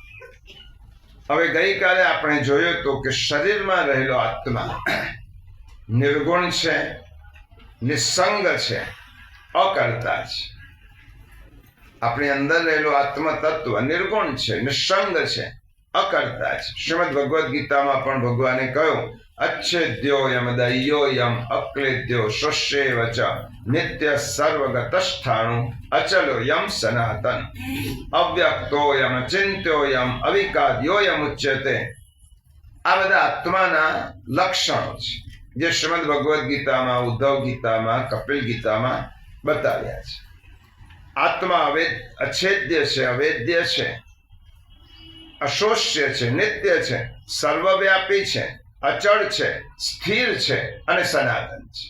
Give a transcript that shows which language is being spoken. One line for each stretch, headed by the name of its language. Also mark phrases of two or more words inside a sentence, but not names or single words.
Gujarati: હવે ગઈકાલે આપણે જોયું હતું કે શરીરમાં રહેલો આત્મા નિર્ગુણ છે, નિસંગ છે, અકર્તા છે. આપણી અંદર રહેલો આત્મ તત્વ નિર્ગુણ છે, નિસંગ છે, અકર્તા છે. શ્રીમદ ભગવદ્ ગીતામાં પણ ભગવાને કહ્યું
Sanskrit: अच्छेद्योयम दह्योयम अक्लेद्यो शोष्येव च नित्य सर्वगतस्थाणु अचलो यम सनातन अव्यक्तोयम चिंत्योयम अविकाद्योयम उच्यते।
Gujarati: આ બધા આત્માના લક્ષણો છે જે શ્રીમદ ભગવદ્ ગીતામાં, ઉદ્ધવ ગીતામાં, કપિલ ગીતામાં બતાવ્યા છે. આત્મા અછેદ્ય છે, અવેદ્ય છે, અશોષ્ય છે, નિત્ય છે, સર્વવ્યાપી છે, અચળ છે, સ્થિર છે અને સનાતન છે.